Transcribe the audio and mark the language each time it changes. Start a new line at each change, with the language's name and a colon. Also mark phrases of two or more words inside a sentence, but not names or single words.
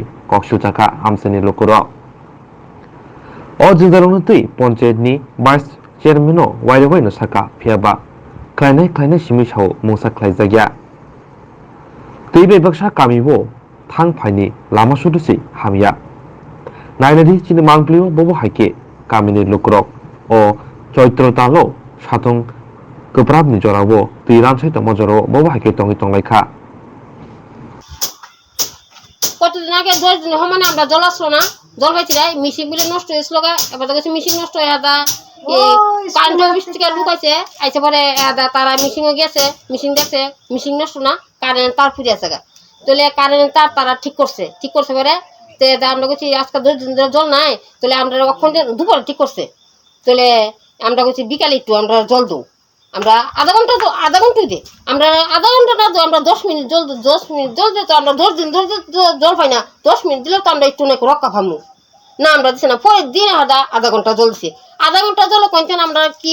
Bodo: कक्सुजाका आमसानि लोकरो अ जोंजालावनो तै पन्चायतनि भाइस चेयरमेनो वाइरवाइनो साका फियाबा क्लायनाय सिमिसाव मुंसा क्लायजाया तै बेबाक्सा गामिबो थां फाइनि लामा सुदुसि हामिया नायनादि चिनि मांप्लियो बबो हायके गामिनि लोकरक अ चैत्रतालो साथं गोब्राबनि जरावो तै रानसाय तंग जरावो बबो हायके तंगै तंलायखा
Bangla: কতদিন আগে 10 দিন সমানে আমরা জল আসলো না, জল পাইছিলাই মিশিং গুলো নষ্ট হয়েছিল, এবার দেখছি মিশিং নষ্ট হয়ে
English: current office
Bangla: থেকে লুকাইছে আইসে পরে তারা মিশিংয়ে গেছে, মিশিং দেখছে মিশিং নষ্ট না, কারেন্ট তার ফুরিয়ে আছে গা, তাহলে কারেন্ট তার তারা ঠিক করছে পরে আমরা বলছি আজকে 2 দিন ধরে জল নাই, তাহলে আমরা কখন দুপুরে ঠিক করছে, তাহলে আমরা বলছি বিকালে একটু আমরা জল দেবো, আমরা আধা ঘন্টা দিই, আমরা আধা ঘন্টা না দেবো, আমরা 10 মিনিট জল দিই, তো আমরা 10 দিন ধরে জল পাই না, 10 মিনিট দিলেও তো আমরা একটু নাকি রক্ষা পাবো না, আমরা দিচ্ছি না, পরের দিন আধা ঘন্টা জল দিচ্ছি, আধা ঘন্টা জল কইছেন আমরা কি